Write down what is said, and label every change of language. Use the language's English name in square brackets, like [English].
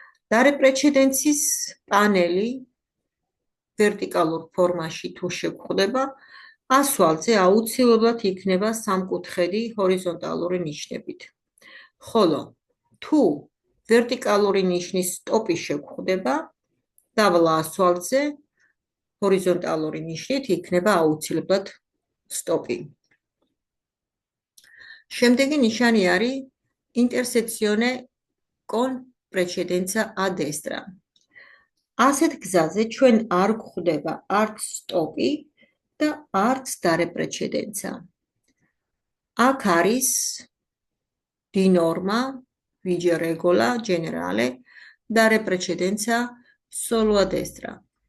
[Georgian] dare precedenza-ის პანელი ვერტიკალურ ფორმაში თუ შეგხვდება, ასვალზე აუცილებლად იქნება სამკუთხედი ჰორიზონტალური ნიშნებით. ხოლო თუ ვერტიკალური ნიშნის სტოპი შეგხვდება, დაბლა ასვალზე ჰორიზონტალური ნიშნით იქნება აუცილებლად სტოპი. შემდეგი ნიშანი არის [Italian] intersezione con precedenza a destra. [Georgian] ასეთ გზაზე ჩვენ არ გვხვდება არც სტოპი და არც დარეპრეცედენცა. აქ არის [Italian] di norma, vige regola generale, dare precedenza solo a destra.